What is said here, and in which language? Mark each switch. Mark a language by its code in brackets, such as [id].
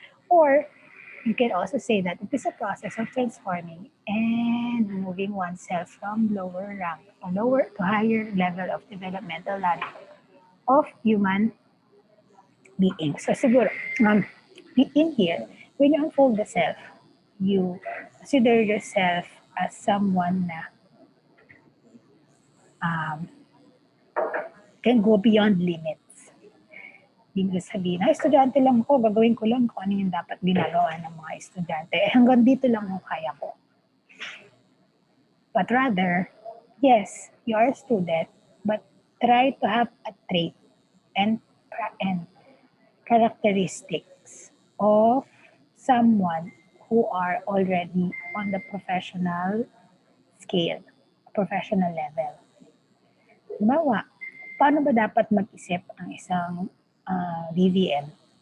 [en] Or you can also say that it is a process of transforming and moving oneself from lower rank or lower to higher level of developmental ladder of human being. So siguro, in here, when you unfold the self, you consider yourself as someone na can go beyond limits. [tl] Hindi sabihin, estudyante lang ako, gagawin ko lang kung ano yung dapat ginagawa ng mga estudyante. Hanggang dito lang ang kaya ko. [en] But rather, yes, you are a student, but try to have a trait and characteristics of someone who are already on the professional scale, professional level. [tl] Halimbawa, paano ba dapat mag-isip ang isang DVM?